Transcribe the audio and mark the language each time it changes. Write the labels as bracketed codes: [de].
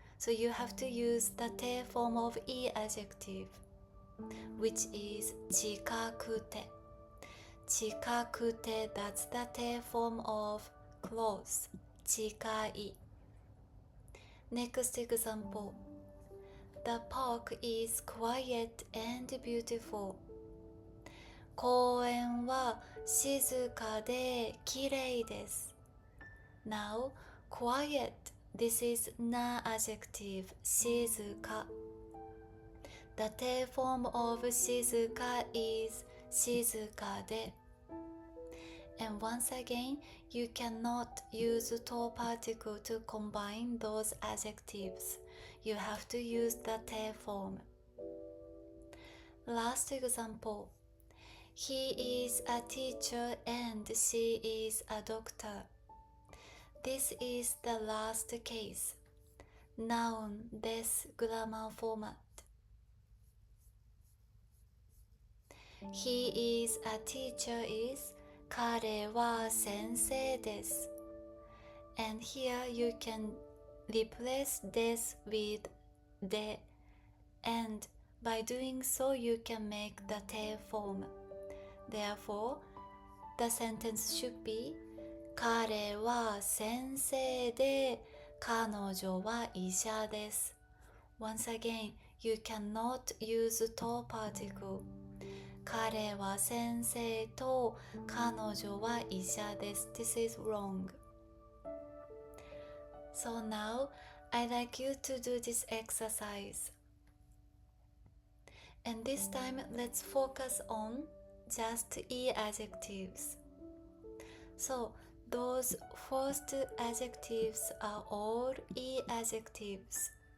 [en] So you have to use the te form of e-adjective, which is 近くて. 近くて, that's the te form of close, 近い. Next example. The park is quiet and beautiful. [ja] 公園は静かで綺麗です. [en] Now, quiet, this is na-adjective, 静か. The te form of 静か is 静かで. And once again, you cannot use to particle to combine those adjectives. You have to use the te form. Last example. He is a teacher and she is a doctor. This is the last case. Noun, des grammar format. He is a teacher is [ja] 彼は先生です. [en] And here you can replace this with で and by doing so you can make the te form. Therefore, the sentence should be [ja] 彼は先生で彼女は医者です. [en] Once again, you cannot use to particle. [ja] 彼は先生と彼女は医者です. [en] This is wrong. So now, I'd like you to do this exercise. And this time, let's focus on just e-adjectives. So, those first adjectives are all e-adjectives.